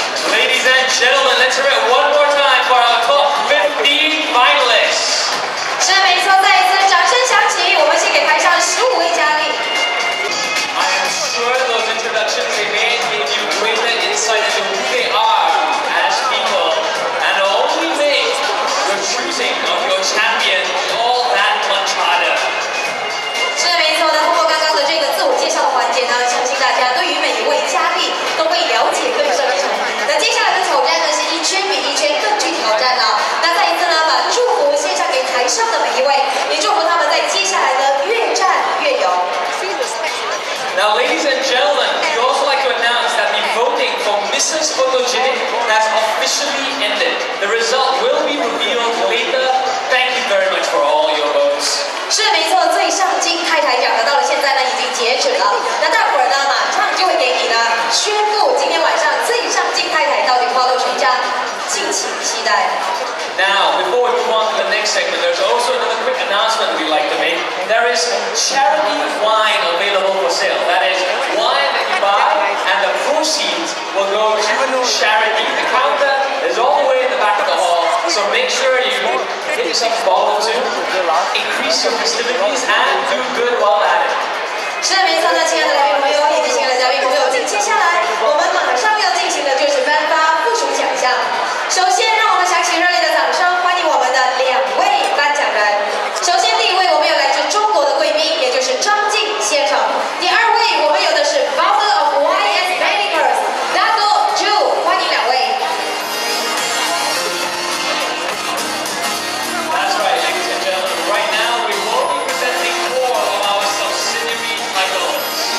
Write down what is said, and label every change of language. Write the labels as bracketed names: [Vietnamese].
[English] Ladies and gentlemen, let's hear it one more time for our top 15 finalists. [Chinese] 是没错，再一次掌声响起，我们先给台上15位佳丽。 [English] I am sure those introductions they made gave you greater insight into who they are as people, and only make your choosing of your champion all that much harder. [Chinese] 是没错的，通过刚刚的这个自我介绍的环节呢，相信大家对于每一位佳丽都会了解更深入。那接下来的挑战呢，是一圈比一圈更具挑战了。那再一次呢，把祝福献上给台上的每一位，也祝福他们在接下来的越战越勇。 [English] Now, ladies and gentlemen, we'd also like to announce that the voting for Mrs. Photogenic has officially ended. The result will be revealed later. Thank you very much for all your votes. [Chinese] 是没错，最上镜太太奖呢，到了现在呢已经截止了。那待会儿呢，马上就会给你呢宣布今天晚上最上镜太太到底花落谁家，敬请期待。 Now, before we move on to the next segment, there's also another quick announcement we'd like to make. There is charity wine available for sale. That is wine that you buy, and the proceeds will go to charity. The counter is all the way in the back of the hall, so make sure you get yourself a bottle or two, increase your festivities, and do good while at it. 是没错的，亲爱的来宾朋友以及亲爱的嘉宾朋友，接下来我们马上要进行的就是颁发附属奖项。首先，让我们响起热烈的掌声，欢迎我们的2位颁奖人。首先，第一位我们有来自中国的贵宾，也就是张晋先生。第二位我们有的是 [English] Founder of YS Medicals [Chinese] Dato Zhu， 欢迎2位。 [English] That's right, ladies and gentlemen. Right now, we will be presenting 4 of our subsidiary titles.